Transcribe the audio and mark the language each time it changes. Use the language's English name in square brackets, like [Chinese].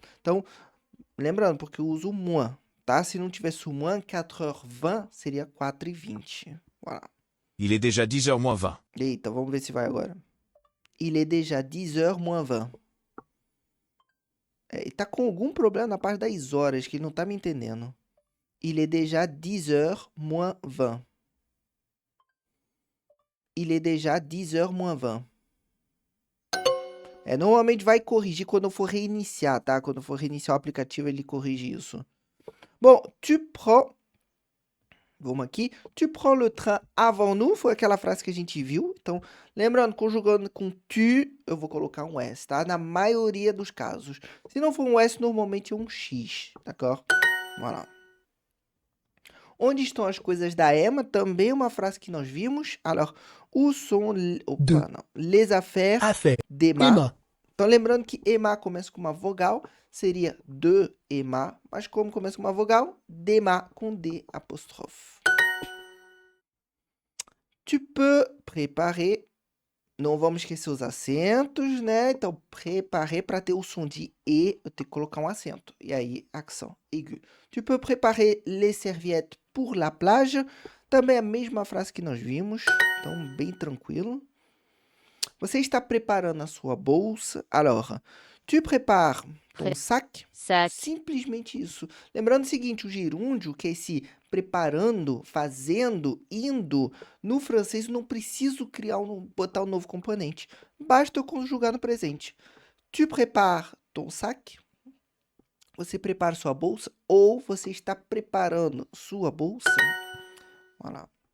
[Portuguese] Então, lembrando, porque eu uso o moins, tá? Se não tivesse o moins, 4h20 seria 4h20. [French] Voilà. Il est déjà 10h moins 20. [Portuguese] Eita, vamos ver se vai agora. [French] Il est déjà 10h moins 20. [Portuguese] Ele tá com algum problema na parte das horas, que ele não tá me entendendo. [French] Il est déjà 10h moins 20. Il est déjà 10h moins 20. [Portuguese] Normalmente vai corrigir quando eu for reiniciar, tá? Quando eu for reiniciar o aplicativo, ele corrige isso. Bom, tu prends... Vamos aqui. [French] Tu prends le train avant nous. [Portuguese] Foi aquela frase que a gente viu. Então, lembrando, conjugando com tu, eu vou colocar um S, tá? Na maioria dos casos. Se não for um S, normalmente é um X, d'accord? Voilà. Onde estão as coisas da Emma? Também uma frase que nós vimos. [French] Alors, où sont les affaires Affaire. d'Emma? Emma. [Portuguese] Então, lembrando que Emma começa com uma vogal, seria de Emma, mas como começa com uma vogal, d'Emma com D apóstrofe. [French] Tu peux préparer, [Portuguese] não vamos esquecer os acentos, né? Então, préparer, para ter o som de E, eu tenho que colocar um acento. E aí, accent aigu. [French] Tu peux préparer les serviettes pour la plage. [Portuguese] Também a mesma frase que nós vimos, então bem tranquilo. Você está preparando a sua bolsa. [French] Alors, tu prépares ton sac. Sac. [Portuguese] Simplesmente isso. Lembrando o seguinte, o gerúndio, que é esse preparando, fazendo, indo, no francês eu não preciso botar um novo componente. Basta eu conjugar no presente. [French] Tu prépares ton sac. [Portuguese] Você prepara sua bolsa ou você está preparando sua bolsa. Voilà.